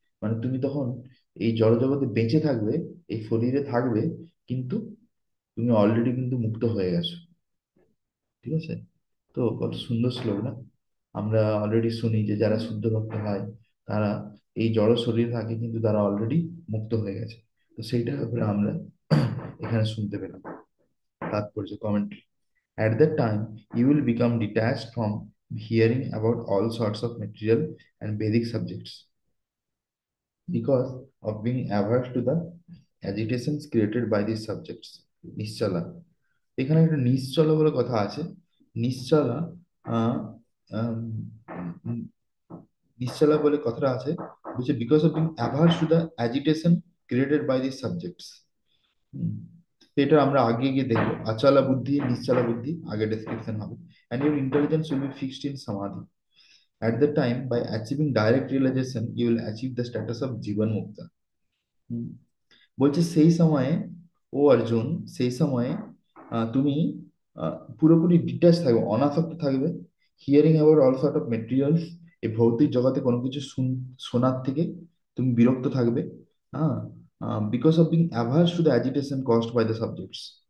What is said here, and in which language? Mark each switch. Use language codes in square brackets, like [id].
[bn] মানে তুমি তখন এই জড়জগতে বেঁচে থাকবে, এই শরীরে থাকবে, কিন্তু তুমি অলরেডি কিন্তু মুক্ত হয়ে গেছো। ঠিক আছে? তো কত সুন্দর শ্লোক না? আমরা অলরেডি শুনি যে যারা শুদ্ধ ভক্ত হয় তারা এই জড় শরীরে থাকে কিন্তু তারা অলরেডি মুক্ত হয়ে গেছে। তো সেইটার ব্যাপারে আমরা এখানে শুনতে পেলাম। তাৎপর্য comment: [en] at that time you will become detached from hearing about all sorts of material and Vedic subjects because of being averse to the agitations created by these subjects. [bn] নিশ্চলা, এখানে একটা নিশ্চলা বলে কথা আছে। [en] নিশ্চলা, আহ, আম, উম, [bn] নিশ্চলা বলে কথাটা আছে, বলছে [en] Because of being averse to the agitation created by this subjects. [bn] এটা আমরা আগে গিয়ে দেখবো, আচলা বুদ্ধি নিশ্চলা বুদ্ধি আগে ডেসক্রিপশন হবে। [en] And your intelligence will be fixed in samadhi. At that time, by achieving direct realization, you will achieve the status of jivan mukta. [bn] বলছে সেই সময়ে, ও অর্জুন, সেই সময়ে তুমি পুরোপুরি ডিটাচ থাকবে, অনাসক্ত থাকবে। [en] hearing about all sort of materials, [bn] এই ভৌতিক জগতে কোনো কিছু শোনার থেকে তুমি বিরক্ত থাকবে। [en] হ্যাঁ, because of being averse to the agitation caused by the subjects.